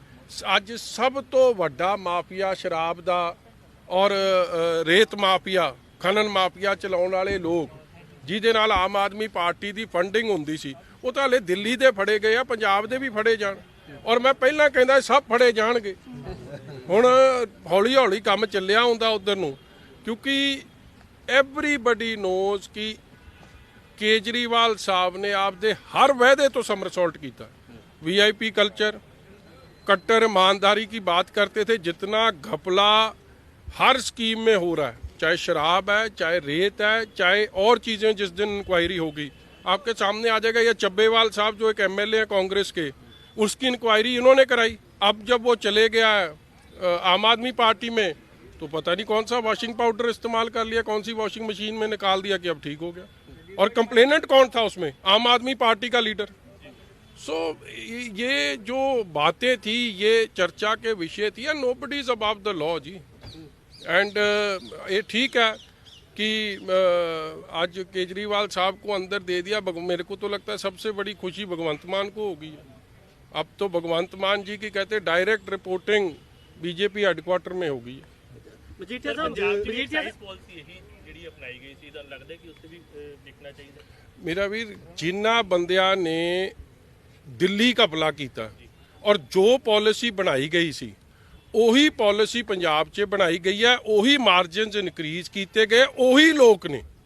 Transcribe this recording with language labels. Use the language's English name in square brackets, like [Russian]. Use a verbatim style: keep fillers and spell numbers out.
[Punjabi] ਸ- ਅੱਜ ਸਭ ਤੋਂ ਵੱਡਾ ਮਾਫੀਆ ਸ਼ਰਾਬ ਦਾ ਔਰ ਅ, ਰੇਤ ਮਾਫੀਆ, ਖਨਨ ਮਾਫੀਆ ਚਲਾਉਣ ਵਾਲੇ ਲੋਕ, ਜਿਹਦੇ ਨਾਲ ਆਮ ਆਦਮੀ ਪਾਰਟੀ ਦੀ ਫੰਡਿੰਗ ਹੁੰਦੀ ਸੀ, ਉਹ ਤਾਂ ਹਲੇ ਦਿੱਲੀ ਦੇ ਫੜੇ ਗਏ ਆ, ਪੰਜਾਬ ਦੇ ਵੀ ਫੜੇ ਜਾਣ। ਔਰ ਮੈਂ ਪਹਿਲਾਂ ਕਹਿੰਦਾ ਸਭ ਫੜੇ ਜਾਣਗੇ, ਹੁਣ ਹੌਲੀ ਹੌਲੀ ਕੰਮ ਚੱਲਿਆ ਹੁੰਦਾ ਉਧਰ ਨੂੰ, ਕਿਉਂਕਿ [English] everybody knows [Punjabi] ਕਿ ਕੇਜਰੀਵਾਲ ਸਾਹਿਬ ਨੇ ਆਪਦੇ ਹਰ ਵਾਅਦੇ ਤੋਂ ਸਮਰਸੋਲਟ ਕੀਤਾ। [Hindi] ਵੀਆਈਪੀ ਕਲਚਰ, कट्टर ईमानदारी की बात करते थे, जितना घपला हर स्कीम में हो रहा है, चाहे शराब है, चाहे रेत है, चाहे और चीज़ें, जिस दिन इंक्वायरी होगी आपके सामने आ जाएगा। या चब्बेवाल साहब जो एक एमएलए हैं कांग्रेस के, उसकी इंक्वायरी इन्होंने कराई। अब जब वो चले गया अ, आम आदमी पार्टी में, तो पता नहीं कौन सा वॉशिंग पाउडर इस्तेमाल कर लिया, कौन सी वॉशिंग मशीन में निकाल दिया कि अब ठीक हो गया। और कंप्लेनेंट कौन था उसमें? आम आदमी पार्टी का लीडर। सो ये जो बातें थी, ये चर्चा के विषय थी। [English] nobody is about the law [Hindi] जी। एंड ये ठीक है कि uh, आज केजरीवाल साहब को अंदर दे दिया। भग- मेरे को तो लगता है सबसे बड़ी खुशी भगवंत मान को होगी। अब तो भगवंत मान जी की कहते डायरेक्ट रिपोर्टिंग बीजेपी हेडक्वार्टर में होगी। [Punjabi] ਮਜੀਠੀਆ ਸਾਹਿਬ ਮਜੀਠੀਆ ਸਾਹਿਬ, ਪਾਲਿਸੀ ਇਹੀ ਜਿਹੜੀ ਅਪਣਾਈ ਗਈ ਸੀ, ਤਾਂ ਲੱਗਦਾ ਕਿ ਉੱਥੇ ਵੀ ਅਹ, ਦੇਖਣਾ ਚਾਹੀਦਾ। ਮੇਰਾ ਵੀਰ, ਜਿਨ੍ਹਾਂ ਬੰਦਿਆਂ ਨੇ ਦਿੱਲੀ ਘਪਲਾ ਕੀਤਾ ਔਰ ਜੋ ਪਾਲਿਸੀ ਬਣਾਈ ਗਈ ਸੀ, ਉਹੀ ਪਾਲਿਸੀ ਪੰਜਾਬ 'ਚ ਬਣਾਈ ਗਈ ਹੈ, ਉਹੀ ਮਾਰਜਨਸ ਇਨਕਰੀਜ਼ ਕੀਤੇ ਗਏ, ਉਹੀ ਲੋਕ ਨੇ।